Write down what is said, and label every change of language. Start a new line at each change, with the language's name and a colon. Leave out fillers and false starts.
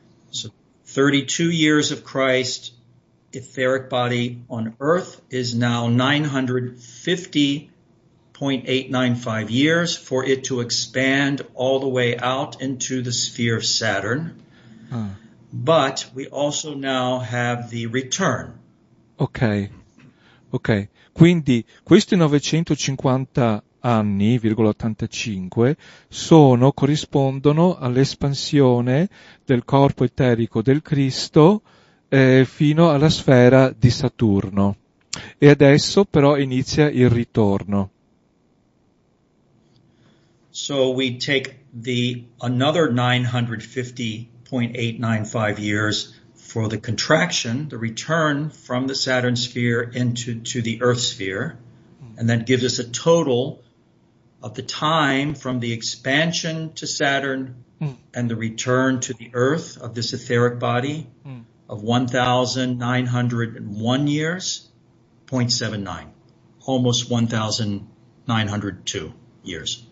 English: So 32 years of Christ, etheric body on Earth is now 950.895 years for it to expand all the way out into the sphere of Saturn. But we also now have the return. Ok.
Italian: Quindi questi 950 anni,85 corrispondono all'espansione del corpo eterico del Cristo fino alla sfera di Saturno. E adesso però inizia il ritorno.
English: So we take another 950.895 years for the contraction, the return from the Saturn sphere to the Earth sphere, and that gives us a total of the time from the expansion to Saturn and the return to the Earth of this etheric body of 1,901 years, 0.79, almost 1,902 years.